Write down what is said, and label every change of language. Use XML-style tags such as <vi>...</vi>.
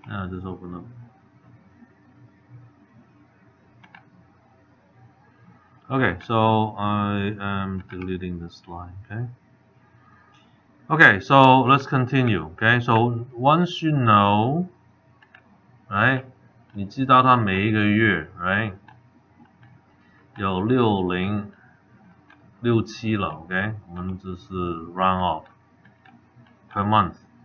<en>Just open up. Okay, so I am deleting this line, okay? Okay, so let's continue, okay? So once you know, right?</en> <zh>你知道它每一个月 right? 有6067了 ，OK？我们只是</zh> <en>round off per month.</en>